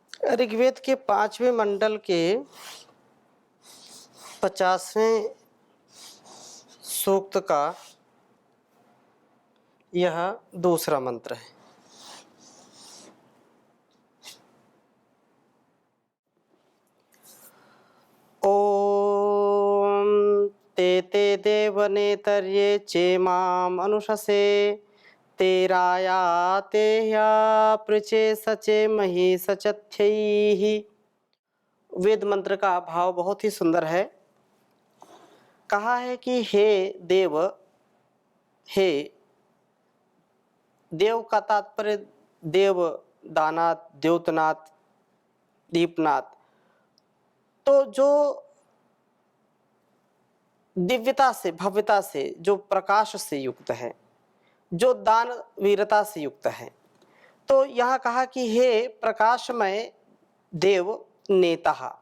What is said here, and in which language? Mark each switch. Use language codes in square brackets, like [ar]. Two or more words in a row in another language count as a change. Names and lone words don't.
[hi] ऋग्वेद के 5वें मंडल के 50वें सूक्त का यह दूसरा मंत्र है। [sa] ओम ते ते देवनेतर्ये चेमाम अनुशसे तेराया ते ह्या पृचे सचे मही सचथ्यैहि। [hi] वेद मंत्र का भाव बहुत ही सुंदर है। कहा है कि हे देव, हे देव का तात्पर्य देव, दानाथ, द्योतनाथ, दीपनाथ। तो जो दिव्यता से, भव्यता से, जो प्रकाश से युक्त है, जो दान वीरता से युक्त है, तो यहाँ कहा कि हे प्रकाशमय देव नेता,